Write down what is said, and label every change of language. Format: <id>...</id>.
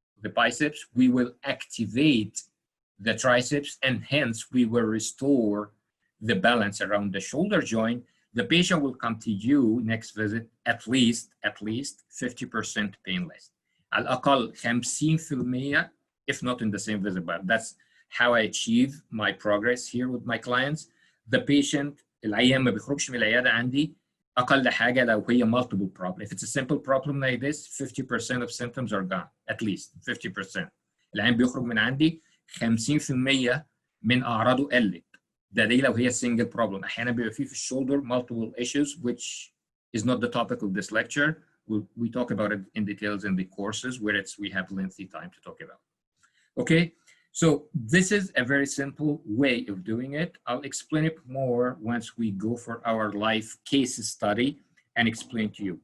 <en>the biceps, we will activate the triceps, and hence we will restore the balance around the shoulder joint. The patient will come to you next visit at least 50% painless.</en> <ar>على الأقل</ar> <en>50% if not in the same visit, but that's how I achieve my progress here with my clients. The patient</en> <ar>العيان ما بيخرجش من العيادة عندي أقل حاجة لو هي</ar> <en>multiple problem. If it's a simple problem like this, 50% of symptoms are gone, at least 50%.</en> <ar>العيان بيخرج من عندي 50% من أعراضه قلت. دي لو هي</ar> <en>single problem.</en> <ar>أحيانا بيبقى فيه في الشولدر</ar> <en>multiple issues, which is not the topic of this lecture. We talk about it in details in the courses where we have lengthy time to talk about. Okay, so this is a very simple way of doing it. I'll explain it more once we go for our live case study and explain to you.</en>